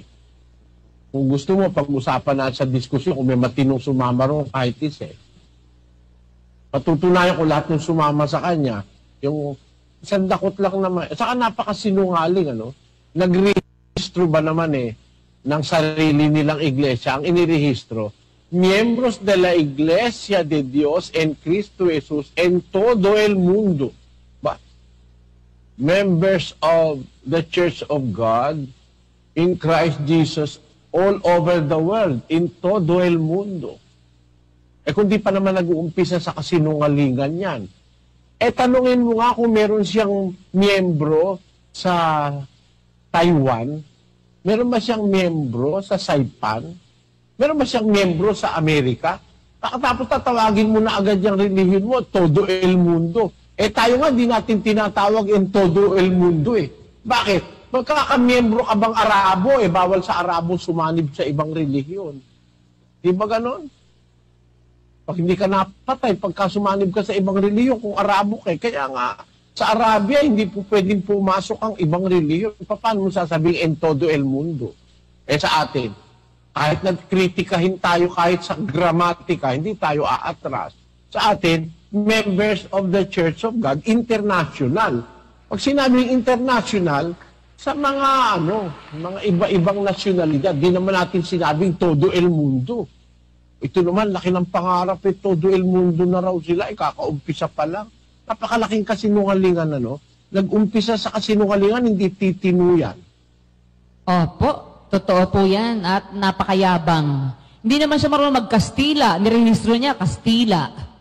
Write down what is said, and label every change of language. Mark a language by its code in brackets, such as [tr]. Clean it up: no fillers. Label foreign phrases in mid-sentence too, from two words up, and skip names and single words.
[tl] Kung gusto mo, pag-usapan natin sa diskusyon, kung may matinong sumama ron, kahit isa. Patutunayan ko lahat ng sumama sa kanya, yung isang dakot lang naman. Saka napakasinungaling, Nagrehistro ba naman ng sarili nilang iglesia, ang inirehistro, [es] miembros de la Iglesia de Dios en Cristo Jesus en todo el mundo. [en] Members of the Church of God in Christ Jesus all over the world, in [es] todo el mundo. [tl] Kung di pa naman nag-uumpisa sa kasinungalingan yan, tanungin mo nga kung meron siyang miyembro sa Taiwan, meron ba siyang miyembro sa Saipan, meron ba siyang miyembro sa Amerika? Tapos tatawagin mo na agad yung relihiyon mo, [es] todo el mundo. [tl] Tayo nga, di natin tinatawag in [es] todo el mundo [tl] Bakit? Magkakamiyembro ka bang Arabo, bawal sa Arabo sumanib sa ibang relihiyon. Di ba ganon? Pag hindi ka napatay, pagka sumanib ka sa ibang relihiyon, kung Arabo ka, kaya nga, sa Arabia, hindi po pwedeng pumasok ang ibang relihiyon. Paano mo sasabihin [es] en todo el mundo? [tl] Sa atin, kahit nagkritikahin tayo kahit sa gramatika, hindi tayo aatras. Sa atin, [en] members of the Church of God, international. [tl] Pag sinabing international, sa mga mga iba-ibang nasyonalidad, di naman natin sinabing [es] todo el mundo. [tl] Ito naman, laki ng pangarap, [es] todo el mundo [tl] na raw sila, kakaumpisa pa lang. Napakalaking kasinungalingan, Nag-umpisa sa kasinungalingan, hindi titinuyan. Opo, totoo po yan, at napakayabang. Hindi naman siya marunong mag-Kastila, nirehistro niya, Kastila.